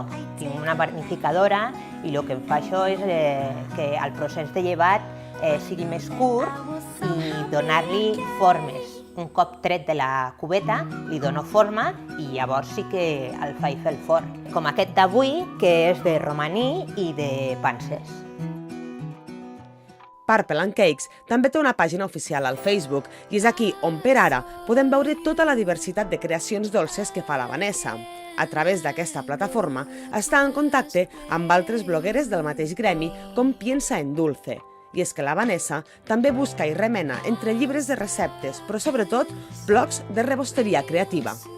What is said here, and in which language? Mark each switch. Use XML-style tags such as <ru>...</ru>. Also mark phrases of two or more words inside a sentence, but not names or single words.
<ca>Tinc una panificadora i el que em fa això és que el procés de llevat sigui més curt i donar-li formes. Un cop tret de la cubeta, li dono forma i llavors sí que el faig fer al forn. Com aquest d'avui, que és de romaní i de panses. Purple and Cakes també té una pàgina oficial al Facebook i és aquí on per ara podem veure tota la diversitat de creacions dolces que fa la Vanessa. A través d'aquesta plataforma està en contacte amb altres blogueres del mateix gremi com Piensa en Dulce. I és que la Vanessa també busca i remena entre llibres de receptes, però sobretot blogs de rebosteria creativa.</ca>